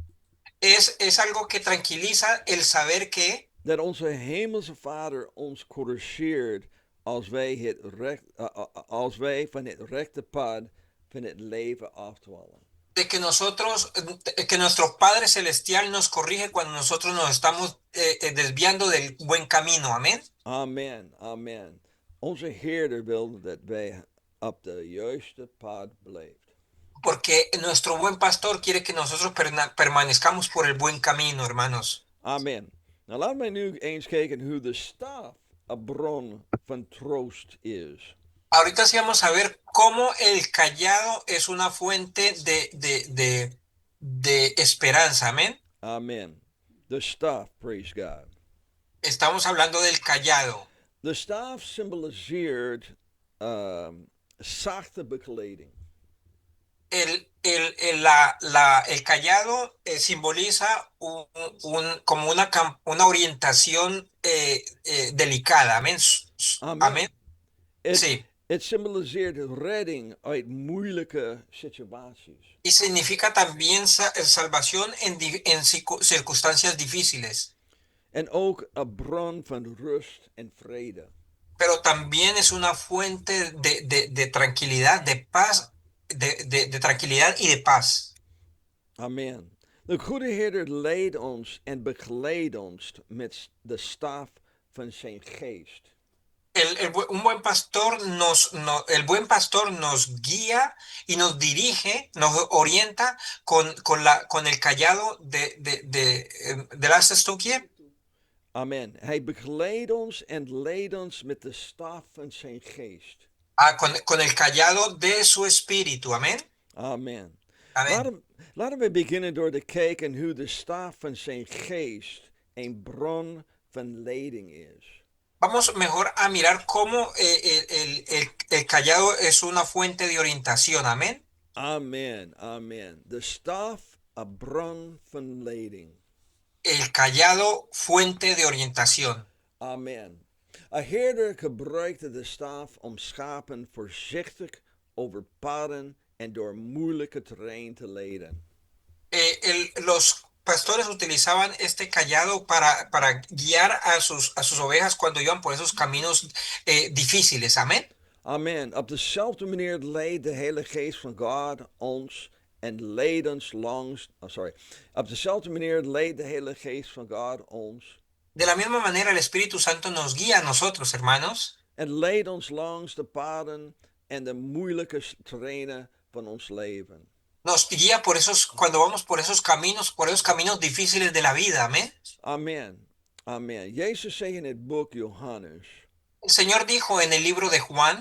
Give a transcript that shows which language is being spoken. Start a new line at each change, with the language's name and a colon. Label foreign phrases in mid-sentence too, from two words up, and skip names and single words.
Spanish: Es algo que tranquiliza el saber que
Dutch: dat onze hemelse vader ons corrigeert als wij van het rechte pad van het leven afdwalen.
Spanish: de que nosotros, que nuestro Padre Celestial nos corrige cuando nosotros nos estamos desviando del buen camino. Amén.
Dutch: Amen, amen. Onze Heerder wil dat wij op de juiste pad blijven.
Spanish: Porque nuestro buen pastor quiere que nosotros permanezcamos por el buen camino, hermanos. Amen.
Dutch: Nou, laten we nu eens kijken hoe de staf een bron van troost is.
Spanish: Ahorita sí vamos a ver cómo el callado es una fuente de esperanza. Amén.
Dutch: Amen. De staf,
English: praise God.
Spanish: Estamos hablando del callado.
Dutch: De staf symboliseert zachte bekleding.
Spanish: El callado simboliza como una orientación delicada. Amén.
Dutch: Amen.
Spanish: Amén.
Dutch: Het,
Spanish: Sí.
Dutch: het symboliseert redding uit moeilijke situaties.
Spanish: Y significa también salvación en circunstancias difíciles.
Dutch: En ook een bron van rust en vrede.
Spanish: Pero también es una fuente de tranquilidad, de paz, de tranquilidad y de paz.
Dutch: Amen. De goede Heerder leidt ons en begeleidt ons met de staf van zijn geest.
Spanish: Un buen pastor el buen pastor nos guía y nos dirige, nos orienta con el callado de las estoquie.
Dutch: Amen. Hij begeleidt ons en leidt ons met de staf van zijn geest.
Spanish: Con el callado de su espíritu. Amén.
Dutch: Amen.
Spanish: Amén.
Dutch: Laten we beginnen door te kijken hoe de staf van zijn geest een bron van leiding is.
Spanish: Vamos mejor a mirar cómo el callado es una fuente de orientación. Amén.
Dutch: Amen, amen. De staf, een bron van leiding.
Spanish: El callado, fuente de orientación.
Dutch: Amen. Een herder gebruikte de staf om schapen voorzichtig over paden en door moeilijke terrein te leiden.
Spanish: Los pastores utilizaban este callado para guiar a sus ovejas cuando iban por esos caminos difíciles. Amén.
Dutch: Amen. Op dezelfde manier leidt de Heilige Geest van God ons en leidt ons langs. Op dezelfde manier leidt de Heilige Geest van God ons.
Spanish: De la misma manera, el Espíritu Santo nos guía a nosotros, hermanos.
Dutch: En leidt ons langs de paden en de moeilijke terreinen van ons leven.
Spanish: Nos guía cuando vamos por esos caminos difíciles de la vida. Amén.
Dutch: Amen. Amen. Jezus zei in het boek Johannes.
Spanish: El Señor dijo en el libro de Juan,